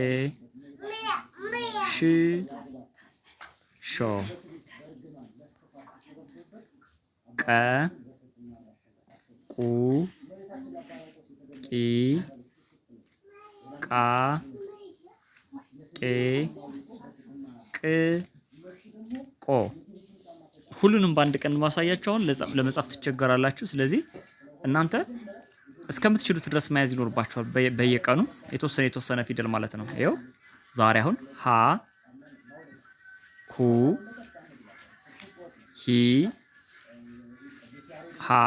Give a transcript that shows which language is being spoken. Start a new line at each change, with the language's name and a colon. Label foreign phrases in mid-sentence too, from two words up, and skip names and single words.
Amharic: ሽ ሾ ቀ ቁ ቂ ቃ ቄ ቅ ቆ ሁሉንም በአንድ ቀን ማሳያችኋል። ለመጻፍ ትቸገራላችሁ። ስለዚህ እናንተ እስከምትችሉት ድረስ መያዝ ይኖርባችኋል። በየቀኑ የተወሰነ ፊደል ማለት ነው። ይኸው ዛሬ አሁን ሀ ሁ ሂ ሃ